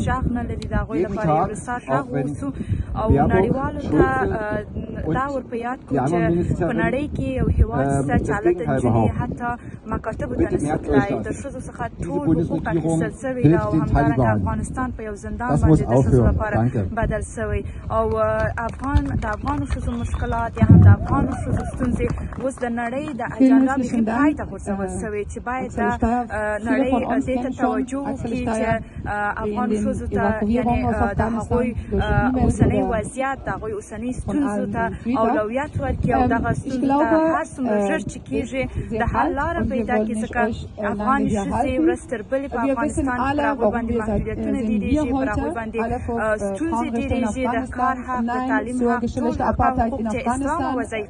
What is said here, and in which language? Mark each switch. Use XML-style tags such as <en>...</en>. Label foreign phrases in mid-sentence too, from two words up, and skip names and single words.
<de>Jeden Tag, auch wenn Baerbock, Schulze und die anderen Ministerinnen das Gegenteil behaupten. Bitte merkt euch das. Diese Bundesregierung hilft den Taliban. Das muss aufhören. Danke.</de> <ps>اوس د نړۍ د اجنډا بیخي پای ته غورځول شوې چې باید نړۍ دې ته توجه وکړي چې افغان ښځو ته یعنې د هغوی اوسنی وضعیت د هغوی اوسنۍ ستونزو ته اولویت ورکړي او دغه ستونزو ته هر څومره ژر چې کېږي د حل لاره پیدا کړي ځکه افغان ښځې ورځ تر بلې په افغانستان پر هغوی باندې محدودیتونه ډېرېږي پر هغوی باندې ستونزې ډېرېږي د کار حق د تعلیم حق ټول حقوق چې اسلام وضعي</ps>